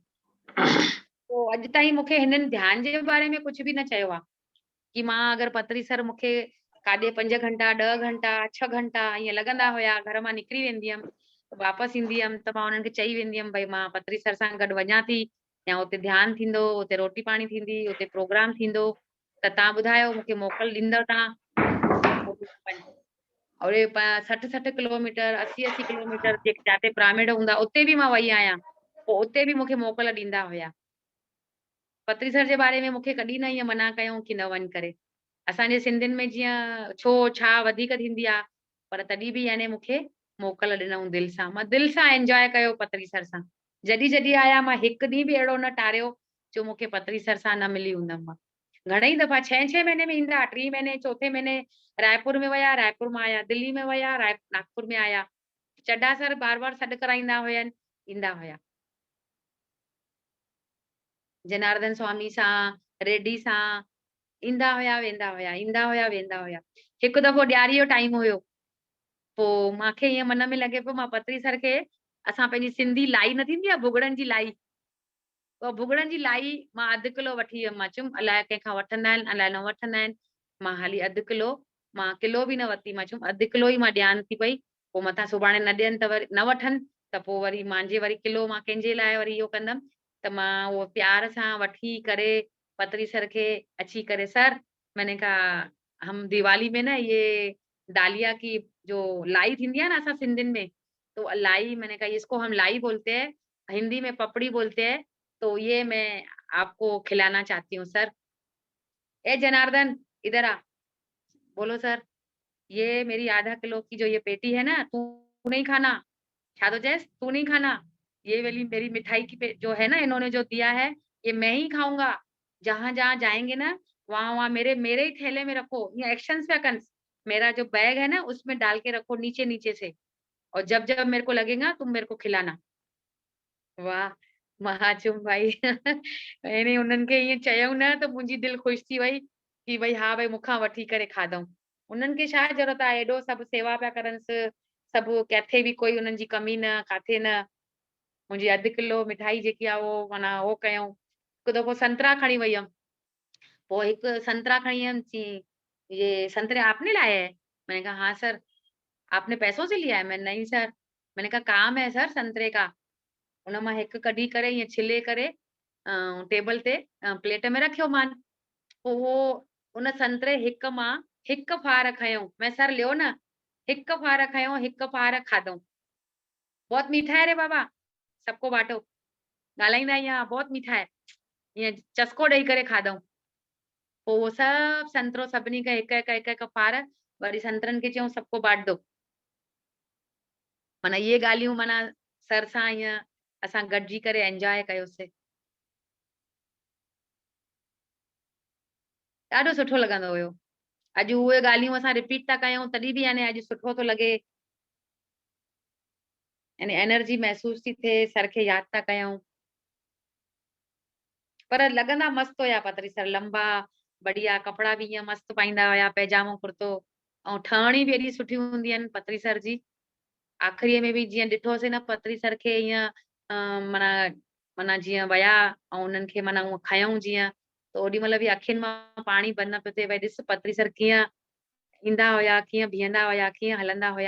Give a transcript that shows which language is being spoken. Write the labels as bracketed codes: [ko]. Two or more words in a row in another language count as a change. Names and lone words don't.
[sd] पोइ अॼु ताईं मूंखे हिननि ध्यान जे बारे में कुझु बि न चयो आहे कि मां अगरि पत्री सर मूंखे काॾे 5 घंटा 10 घंटा 6 घंटा ईअं लॻंदा हुया, घर मां निकिरी वेंदी हुयमि, वापसि ईंदी हुयमि, त मां उन्हनि खे चई वेंदी हुयमि भई मां पत्री सर सां गॾु वञा थी, या हुते ध्यानु थींदो, हुते रोटी पाणी थींदी, हुते प्रोग्राम थींदो, त तव्हां ॿुधायो मूंखे मोकल ॾींदव तव्हां। और 60 किलोमीटर 80 किलोमीटर जिते पिरामिड हूंदा उते बि मां वई आहियां, पोइ उते बि मूंखे मोकल ॾींदा हुया। पत्री सर जे बारे में मूंखे कॾहिं न ईअं मना कयूं कि न वञ करे। असांजे सिंधियुनि में जीअं छो छा वधीक थींदी आहे, पर तॾहिं बि याने मूंखे मोकल ॾिनऊं दिलि सां। मां दिलि सां एंजॉय कयो पत्री सर सां। जॾहिं जॾहिं आया मां हिकु ॾींहुं बि अहिड़ो न टारियो जो मूंखे पत्री सर सां न मिली हूंदमि। मां घणेई दफ़ा 6 महीने में ईंदा, 3 महीने 4थे महीने रायपुर में विया, रायपुर मां आया, दिल्ली में विया, नागपुर में आया। चड्डा सर बार बार सॾु कराईंदा हुयनि, ईंदा हुया। जनार्दन स्वामी सां, रेड्डी सां ईंदा हुया वेंदा हुया, ईंदा हुया वेंदा हुया। हिकु दफ़ो ॾियारी जो टाइम हुयो, पोइ मूंखे ईअं मन में लॻे पियो मां पत्री सर खे असां पंहिंजी सिंधी लाई न थींदी आहे भुॻड़नि जी लाई, उहा भुॻड़नि जी लाई मां अधु किलो वठी वियमि। मां चयुमि अलाए कंहिंखां वठंदा आहिनि अलाए न वठंदा आहिनि, मां हाली अधु किलो, मां किलो बि न वरिती, मां चयुमि अधु किलो ई मां ॾियान थी पई, पोइ मथां सुभाणे न ॾियनि त वरी न वठनि, त पोइ वरी मुंहिंजे वरी किलो मां कंहिंजे लाइ वरी इहो कंदमि। त मां उहो प्यार सां वठी करे पत्री सर के अची करे सर, [hi] मैंने कहा हम दिवाली में ना ये डालिया की जो लाई थींदी है ना [sd] असां सिंधियुनि में, [hi] तो लाई, मैंने कहा इसको हम लाई बोलते हैं, हिंदी में पपड़ी बोलते हैं, तो ये मैं आपको खिलाना चाहती हूँ सर। ए जनार्दन इधर आ, बोलो सर, ये मेरी आधा किलो की जो ये पेटी है ना, तू नहीं खाना, क्या तो जैस तू नहीं खाना, ये वाली मेरी मिठाई की जो है ना इन्होंने जो दिया है, ये मैं ही खाऊंगा। जहां जहां जाएंगे ना वहां वहां मेरे मेरे ही थैले में रखो, ये एक्शन पे कंस, मेरा जो बैग है ना उसमें डाल के रखो नीचे नीचे से, और जब जब मेरे को लगेगा तुम मेरे को खिलाना। [sd] वाह महाचुम भाई मैंने उन्हनि खे ईअं चयऊं न त मुंहिंजी दिलि ख़ुशि थी वई कि भई हा भई मूंखां वठी करे खाधऊं। उन्हनि खे छा ज़रूरत आहे, एॾो सभु सेवा पिया करनिसि, सभु किथे बि कोई उन्हनि जी कमी न, काथे न। मुंहिंजी अधु किलो मिठाई जेकी आहे उहो माना उहो कयऊं। हिकु दफ़ो संतरा खणी वई हुयमि, पोइ हिकु संतरा खणी आयमि, चई [hi] ये संतरे आपने लाए हैं? मैंने कहा हाँ सर। आपने पैसों से लिया है? मैं नहीं सर। मैंने कहा काम है सर संतरे का। [sd] उन मां हिकु कढी करे ईअं छिले करे टेबल ते प्लेट में रखियो मान। पोइ उहो उन संतरे हिक मां हिकु फार खयऊं, मैं सर लियो न, हिकु फार खयऊं, हिकु फार खाधऊं। [hi] बहुत मीठा है रे बाबा, सबको बांटो। [sd] ॻाल्हाईंदा ईअं [hi] बहुत मीठा है, [sd] ईअं चस्को ॾेई करे खाधऊं। पोइ उहो सभु संतरो सभिनी खे हिकु हिकु हिकु हिकु फार, वरी संतरनि खे चयूं [hi] सबको बांट दो। [sd] माना इहे ॻाल्हियूं माना सर सां ईअं असां गॾिजी करे एंजॉय कयोसीं। ॾाढो सुठो लॻंदो हुयो। अॼु उहे ॻाल्हियूं असां रिपीट था कयूं तॾहिं बि यानी अॼु सुठो थो लॻे, यानी एनर्जी महसूस थी थिए, सर खे यादि था कयूं। पर लॻंदा मस्तु हुया पत्री सर, लंबा बढ़िया कपिड़ा बि ईअं मस्तु पाईंदा हुया, पैजामो कुर्तो, ऐं ठहणी बि एॾी सुठी हूंदी आहिनि पत्री सर जी। आख़िरीअ में बि जीअं ॾिठोसीं न पत्री सर खे ईअं माना माना जीअं विया ऐं उन्हनि खे माना उअं खयऊं जीअं, त ओॾी महिल बि अखियुनि मां पाणी बंदि न पियो थिए, भई ॾिस पत्री सर कीअं ईंदा हुया, कीअं बीहंदा हुया, कीअं हलंदा हुया।